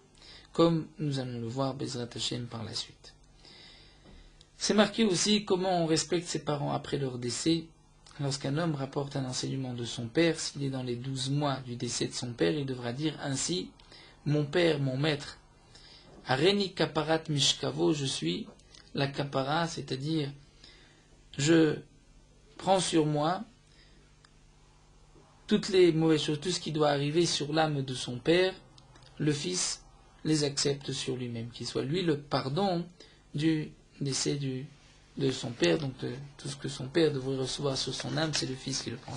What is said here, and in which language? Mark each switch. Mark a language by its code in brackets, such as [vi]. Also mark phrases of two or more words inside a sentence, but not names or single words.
[fr] Comme nous allons le voir, [he] בעזרת השם, [fr] par la suite. C'est marqué aussi comment on respecte ses parents après leur décès. Lorsqu'un homme rapporte un enseignement de son père, s'il est dans les 12 mois du décès de son père, il devra dire ainsi: mon père, mon maître, [he] הריני כפרת משכבו, [fr] je suis la kapara, c'est-à-dire je prends sur moi toutes les mauvaises choses, tout ce qui doit arriver sur l'âme de son père, le fils les accepte sur lui-même, qu'il soit lui le pardon du décès de son père, donc de tout ce que son père devrait recevoir sur son âme, c'est le fils qui le prend.